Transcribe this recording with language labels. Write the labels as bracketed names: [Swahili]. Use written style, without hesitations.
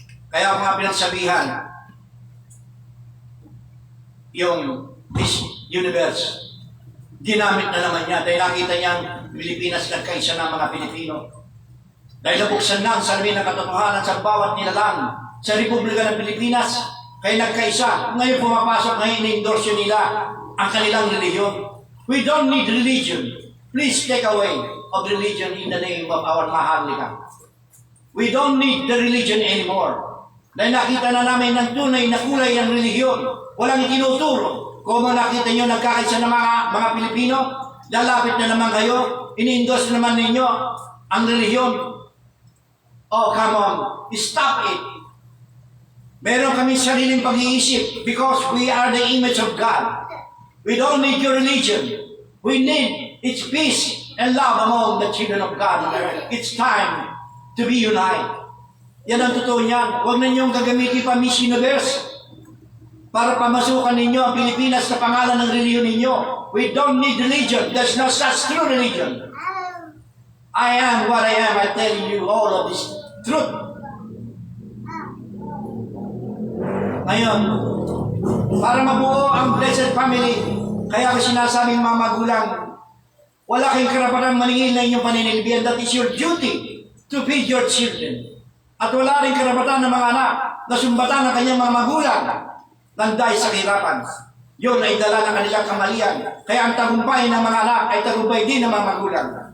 [Filipino] Kaya ako nga pinagsabihan, yung [English] this universe, [Filipino] ginamit na naman niya dahil nakita niyang Pilipinas nagkaisa ng mga Pilipino. Dahil nabuksan na ang salamin ng katotohanan sa bawat nilalang sa Republika ng Pilipinas, kaya nagkaisa. Ngayon pumapasok, ngayon in-endorse nila ang kanilang reliyon. [English] We don't need religion. Please take away of religion in the name of our Maharlika. We don't need the religion anymore. [Filipino] Dahil nakita na namin ng tunay na kulay ng reliyon. Walang itinuturo. Kung nakita nyo nagkakaisa ng mga Pilipino, lalapit na naman kayo, ini-endorse naman ninyo ang reliyon. [English] Oh, come on. Stop it. [Filipino] Meron kami sariling pag-iisip [English] because we are the image of God. We don't need your religion. We need its peace and love among the children of God. It's time to be united. [Filipino] Yan ang totoo niyan. Huwag na niyong gagamitin pa Miss Universe para pamasukan ninyo ang Pilipinas sa pangalan ng reliyon ninyo. [English] We don't need religion. There's no such true religion. I am what I am. I'm telling you all of this truth. [Filipino] Ngayon, para mabuo ang [English] blessed family, [Filipino] kaya ko sinasabing mga magulang, wala kayong karapatang maningil na inyong paninilbihan. [English] That is your duty to feed your children. [Filipino] At wala rin karapatan ng mga anak na sumbatan ng kanyang mga magulang nang dahil sa kahirapan. Yun ay dala ng kanilang kamalian. Kaya ang tagumpay ng mga anak ay tagumpay din ng mga magulang.